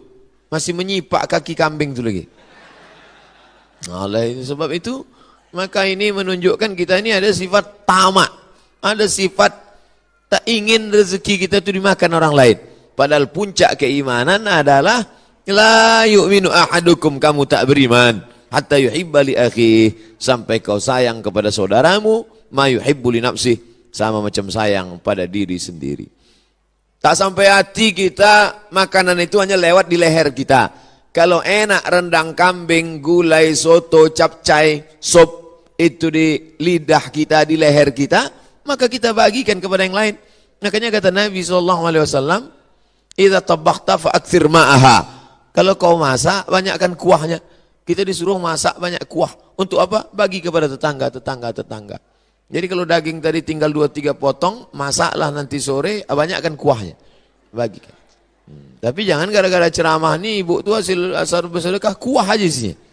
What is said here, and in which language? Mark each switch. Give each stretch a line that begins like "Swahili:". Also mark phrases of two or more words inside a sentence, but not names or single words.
Indonesian: Masih menyipak kaki kambing itu lagi. Oleh sebab itu, maka ini menunjukkan kita ini ada sifat tamak. Ada sifat tak ingin rezeki kita itu dimakan orang lain. Padahal puncak keimanan adalah
Arabic: لا يؤمن أحدكم,
Indonesian: kamu tak beriman
Arabic: حتى يحب لأخيه,
Indonesian: sampai kau sayang kepada saudaramu
Arabic: ما يحب لنفسه,
Indonesian: sama macam sayang pada diri sendiri. Tak sampai hati kita, makanan itu hanya lewat di leher kita. Kalau enak rendang kambing, gulai, soto, capcay, sop itu di lidah kita, di leher kita, maka kita bagikan kepada yang lain. Makanya kata Nabi SAW,
Arabic: إذا طبخت فأكثر معها.
Indonesian: Kalau kau masak, banyakkan kuahnya. Kita disuruh masak banyak kuah. Untuk apa? Bagi kepada tetangga. Jadi kalau daging tadi tinggal 2-3 potong, masaklah nanti sore, banyakkan kuahnya. Bagikan. Tapi jangan gara-gara ceramah nih, ibu tu hasil bersedekah, kuah aja isinya.